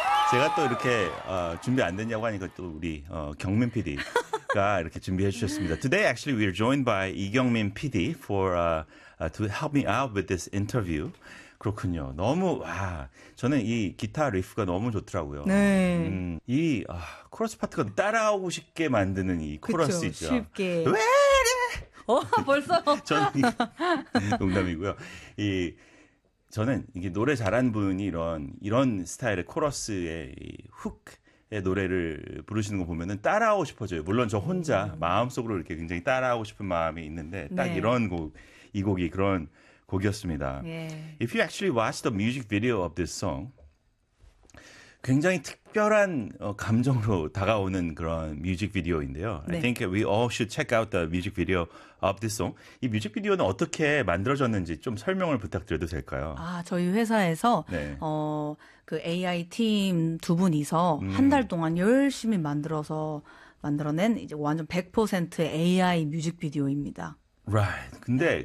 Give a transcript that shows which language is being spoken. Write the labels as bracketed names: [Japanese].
[Korean] 제가 또 이렇게 준비 안 됐냐고 하니까 또 우리 경민 PD가 이렇게 준비해 주셨습니다. [English] Today, actually, we are joined by 이경민 PD for to help me out with this interview. [Korean] 그렇군요. 너무 와 저는 이 기타 리프가 너무 좋더라고요. 네. 이 코러스 파트가 따라오고 싶게 만드는 이 코러스죠. 쉽게. 왜? 벌써. 저는 농담이고요. 이 저는 이게 노래 잘한 분이 이런 스타일의 코러스의 훅의 노래를 부르시는 거 보면은 따라하고 싶어져요. 물론 저 혼자 마음속으로 이렇게 굉장히 따라하고 싶은 마음이 있는데 딱 네. 이런 곡, 이 곡이 그런 곡이었습니다. 예. [English] If you actually watch the music video of this song, [Korean] 굉장히 특별한 감정으로 다가오는 그런 뮤직비디오인데요. 네. [English] I think we all should check out the music video of this song. [Korean] 이 뮤직비디오는 어떻게 만들어졌는지 좀 설명을 부탁드려도 될까요? 아, 저희 회사에서 네. 그 AI 팀 두 분이서 한 달 동안 열심히 만들어낸 이제 완전 100% AI 뮤직비디오입니다. Right. 근데 네.